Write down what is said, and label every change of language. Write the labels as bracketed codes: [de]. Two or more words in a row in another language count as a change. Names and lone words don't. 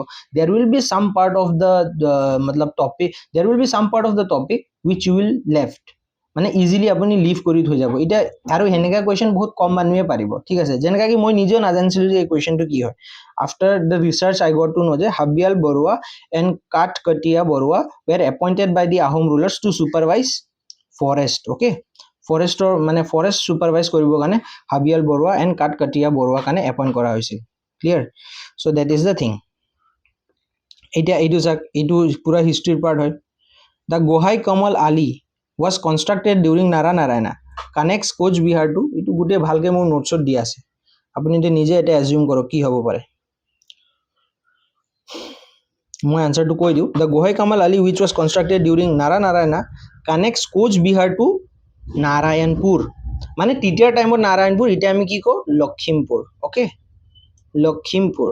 [en] there will be some part of the matlab topic, there will be some part of the topic which you will left, [as] মানে ইজিলি আপুনি লিভ কৰি থৈ যাব। এতিয়া আৰু সেনেকুৱা কুৱেশ্যন বহুত কম মানুহে পাৰিব, ঠিক আছে। যেনেকৈ কি মই নিজেও নাজানিছিলোঁ যে এই কুৱেশ্যনটো কি হয়। [en] after the research I got to know যে হাবিয়াল বৰুৱা এণ্ড কাঠকটীয়া বৰুৱা were appointed by the Ahom rulers to supervise forest, [as] okay, ফৰেষ্টৰ মানে ফৰেষ্ট চুপাৰভাইজ কৰিবৰ কাৰণে হাবিয়াল বৰুৱা এণ্ড কাঠকটীয়া বৰুৱা কাৰণে এপইণ্ট কৰা হৈছিল, ক্লিয়াৰ। [en] so that is the thing. [as] এতিয়া এইটো চাওক, এইটো পুৰা হিষ্ট্ৰীৰ পাৰ্ট হয়। [en] the Gohai Kamal Ali was constructed during Narayana connects Koch Behar to, [as] এইটো গোটেই ভালকৈ মোৰ নোটছত দিয়া আছে, আপুনি এতিয়া নিজে এটা এজিউম কৰক কি হ'ব পাৰে। মই আনচাৰটো কৈ দিওঁ, [en] the Gohai Kamal Ali which was constructed during Narayana connects Koch Behar to Narayanpur, [as] মানে তেতিয়াৰ টাইমত নাৰায়ণপুৰ, এতিয়া আমি কি কওঁ লখিমপুৰ, অ'কে, লখিমপুৰ।